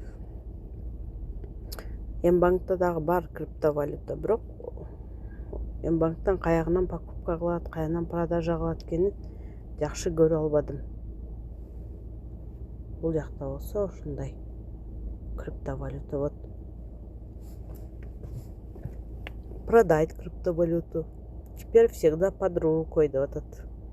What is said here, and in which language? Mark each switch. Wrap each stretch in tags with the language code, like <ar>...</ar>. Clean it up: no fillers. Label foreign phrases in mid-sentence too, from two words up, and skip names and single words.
<ky>Мбанкта дагы бар криптовалюта, бирок Мбанктан каягынан покупка кылат, каягынан продажа кылат экенин жакшы көрө албадым. Бул жакта болсо ушундай криптовалюта,</ky> <ru>вот. Продать криптовалюту. Теперь всегда под рукой, да, вот этот.</ru>